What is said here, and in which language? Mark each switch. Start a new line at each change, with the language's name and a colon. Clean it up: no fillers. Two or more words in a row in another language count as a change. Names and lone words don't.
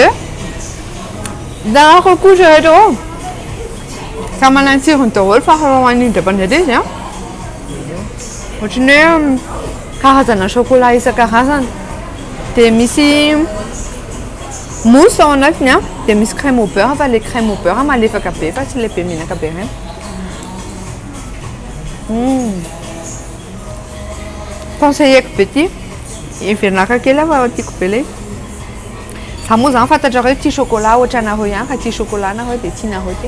Malagasy: Darako couche rehetra. Ka manantsirony daholo fa haroany indra-pandeha izy an. Ohatran'ny hoe karazana chocolat isan-karazany. Dia misy mousse ao anatiny an. Dia misy
French: crème au beurre
Malagasy: fa ilay
French: crème au beurre
Malagasy: malefaka be fa tsy ilay be menaka be ireny. Conseilleko be ity. Ivelaka kely fa tiako be ilay. Za moa zany fantatra hoe tia chocolat ohatranareo ihany ka tia chocolat nareo dia tianareo ty.